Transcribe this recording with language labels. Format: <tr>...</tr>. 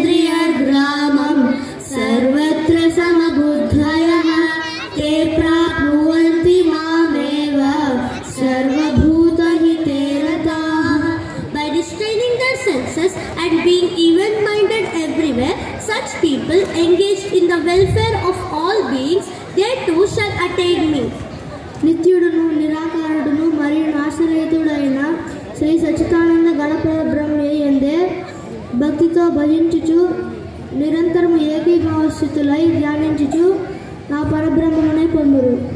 <sa>సంనియమ్యేంద్రియగ్రామం సర్వత్ర సమబుద్ధయః తే ప్రాప్నువంతి మామేవ సర్వభూతహితే రతాః.</sa> <en>By restraining their senses and being even-minded everywhere, such people engaged in the welfare of all beings, they too shall attain me.</en> <te>నిత్యుడును నిరాకారుడును మరియు నాశరహితుడైన శ్రీ సచ్చిదానంద గణపతి బ్రహ్మయందే భక్తితో భజించుచు నిరంతరము ఏకీభావస్థితులై ధ్యానించుచు నా పరబ్రహ్మమునే పొందురు.</te>